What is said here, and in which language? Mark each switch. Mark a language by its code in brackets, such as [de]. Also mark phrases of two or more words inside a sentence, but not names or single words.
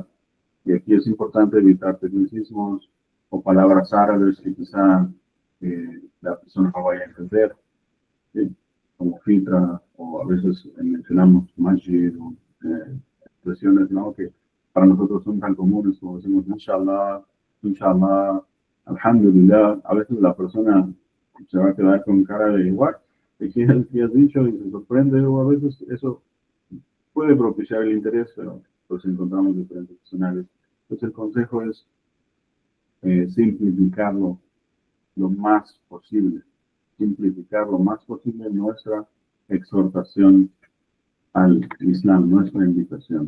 [es] Y aquí es importante evitar tecnicismos o palabras árabes que quizá la persona no vaya a entender, ¿sí? Como fitra, o a veces mencionamos masjid, o expresiones, ¿no? Que para nosotros son tan comunes, como decimos [ar] إن شاء الله، إن شاء الله، الحمد لله. [es] A veces la persona se va a quedar con cara de igual, ¿qué has dicho? Y se sorprende, o a veces eso puede propiciar el interés, pero pues encontramos diferentes escenarios. Entonces el consejo es simplificarlo lo más posible, simplificar lo más posible nuestra exhortación al Islam, nuestra invitación.